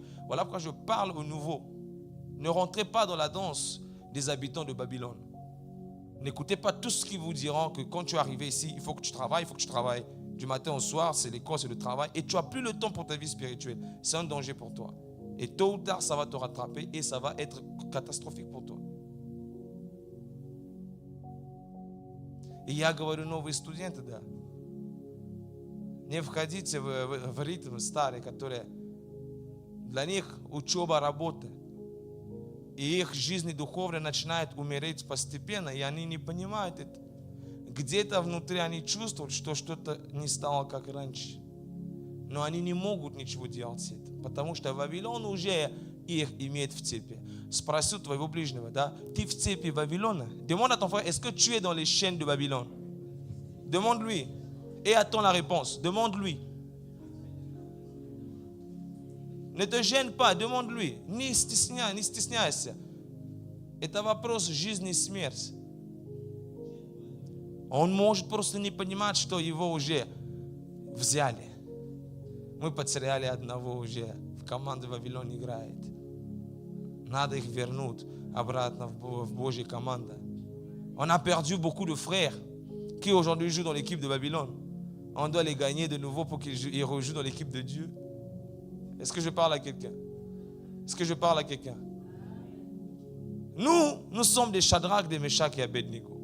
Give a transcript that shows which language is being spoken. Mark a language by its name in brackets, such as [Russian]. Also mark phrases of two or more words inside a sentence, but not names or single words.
[French] Voilà pourquoi je parle au nouveau. Ne rentrez pas dans la danse des habitants de Babylone. N'écoutez pas tout ce qui vous diront que quand tu es arrivé ici, il faut que tu travailles, Du matin au soir, c'est l'école, c'est le travail. Et tu n'as plus le temps pour ta vie spirituelle. C'est un danger pour toi. Et tôt ou tard, ça va te rattraper et ça va être catastrophique pour toi. [Russian] И я говорю, новые студенты, да. Не входите в ритм старый, который для них учеба, работа. И их жизнь духовная начинает умереть постепенно, и они не понимают это. Где-то внутри они чувствуют, что что-то не стало как раньше. Но они не могут ничего делать с этим, потому что Вавилон уже их имеет в цепи. Спроси у твоего ближнего, да, ты в цепи Вавилона? [French] Demande à ton frère, est-ce que tu es dans les chaînes de Babylone? Demande-lui et attends la réponse. Demande-lui. Не te gêne pas, demande-lui. [Russian] Не стесняйся. Это вопрос жизни и смерти. Он может просто не понимать, что его уже взяли. Мы потеряли одного уже. В команде Вавилон играет. Надо их вернуть обратно в Божьей команду. [French] On a perdu beaucoup de frères qui aujourd'hui jouent dans l'équipe de Babylone. On doit les gagner de nouveau pour qu'ils rejouent dans l'équipe de Dieu. Est-ce que je parle à quelqu'un? Est-ce que je parle à quelqu'un? Nous sommes des Shadrach, des Meshach et Abednego.